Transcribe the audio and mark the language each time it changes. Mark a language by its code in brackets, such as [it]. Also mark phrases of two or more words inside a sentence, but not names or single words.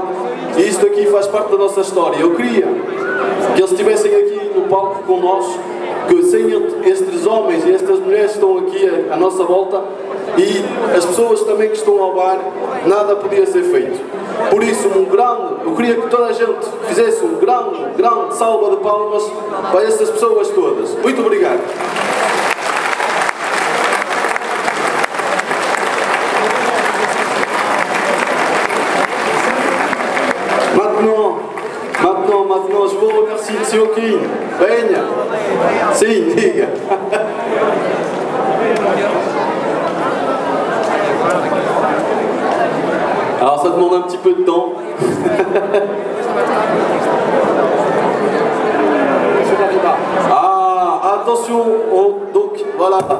[pt] E isto aqui faz parte da nossa história. Eu queria que eles estivessem aqui no palco connosco, que sem estes homens e estas mulheres que estão aqui à nossa volta e as pessoas também que estão ao bar, nada podia ser feito. Por isso, eu queria que toda a gente fizesse um grande salva de palmas para estas pessoas todas. Muito obrigado. [fr] Maintenant, je vous remercie, M. Oquim. [pt] Venha. Sim, diga. [fr] Alors, ça demande un petit peu de temps. Ah, attention. Donc, voilà.